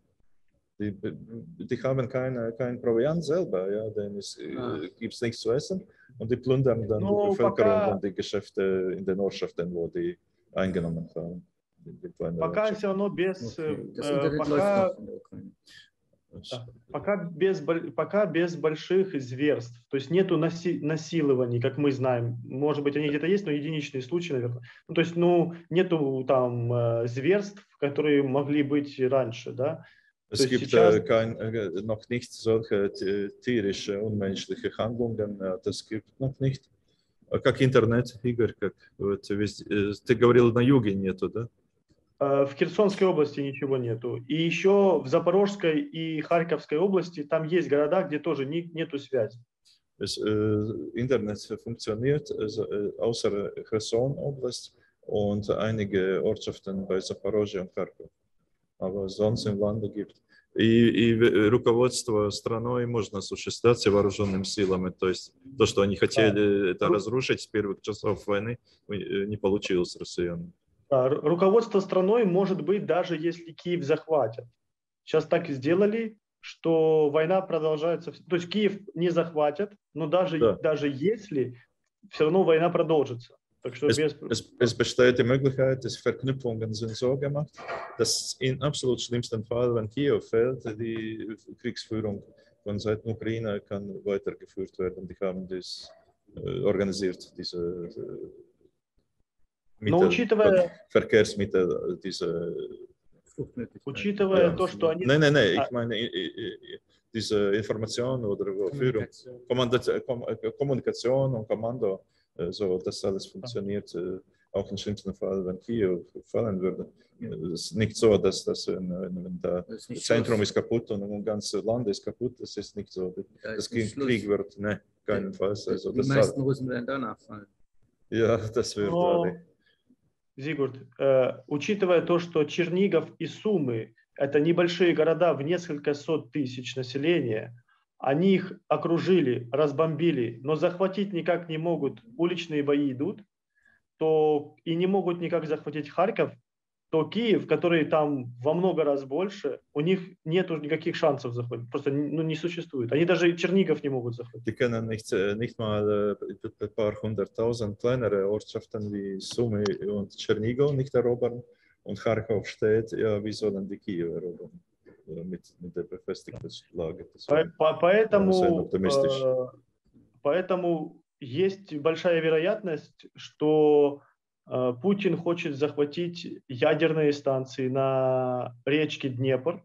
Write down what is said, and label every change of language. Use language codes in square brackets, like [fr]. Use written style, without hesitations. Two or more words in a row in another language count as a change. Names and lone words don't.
[de] Die haben kein Proviant selber, ja, denn es gibt nichts zu essen und die plündern dann die Bevölkerung und die Geschäfte in den Ortschaften, wo die eingenommen haben. [ru] Пока все равно пока без больших зверств, то есть нету насилований, как мы знаем. Может быть, они где-то есть, но единичные случаи, наверное. Ну, то есть, нету там зверств, которые могли быть раньше, да. [de] Es gibt noch nicht solche tierische, unmenschliche Handlungen, das gibt noch nicht. [ru] Как интернет, Игорь, как вот, ты говорил, на юге нету, да? В Херсонской области ничего нету. И еще в Запорожской и Харьковской области там есть города, где тоже нету связи. [de] Internet funktioniert außer Cherson-Oblast und einige Ortschaften bei Запорожье und Харьков. Aber sonst im Lande gibt. [ru] И руководство страной можно осуществлять вооруженными силами. То есть то, что они хотели это разрушить с первых часов войны, не получилось с россиянами. Руководство страной может быть даже если Киев захватят. Сейчас так и сделали, что война продолжается. То есть Киев не захватят, но даже если, все равно война продолжится. [de] Es besteht die Möglichkeit, dass Verknüpfungen sind so gemacht, dass im absolut schlimmsten Fall, wenn Kiew fällt, die Kriegsführung von Seiten Ukraine kann weitergeführt werden. Die haben das organisiert, diese Mittel, Verkehrsmittel, diese... [ru] Учитывая то, что они... [de] Nein, ich meine diese Information oder Führung, Kommunikation und Kommando. So, das alles funktioniert, auch im schlimmsten Fall, wenn Kiew fallen würde. Es ist nicht so, dass wenn das Zentrum ist kaputt und ein ganzes Land ist kaputt, das ist nicht so. Das Krieg wird, ne, keinenfalls. Also, die meisten Russen werden danach fallen. Ja, das wird alle. [ru] Зигурд, учитывая то, что Чернигов и Сумы – это небольшие города в несколько сот тысяч населения, они их окружили, разбомбили, но захватить никак не могут, уличные бои идут, то и не могут никак захватить Харьков, то Киев, который там во много раз больше, у них нет никаких шансов захватить, просто не существует. Они даже Чернигов не могут захватить. [de] Die können nicht mal ein paar hunderttausend kleinere Ortschaften wie Sumy und Tschernigow nicht erobern und Charkow steht, ja, wie sollen die Kiew erobern? Mit der befestigten Lage. [ru] Поэтому есть большая вероятность, что Путин хочет захватить ядерные станции на речке Днепр.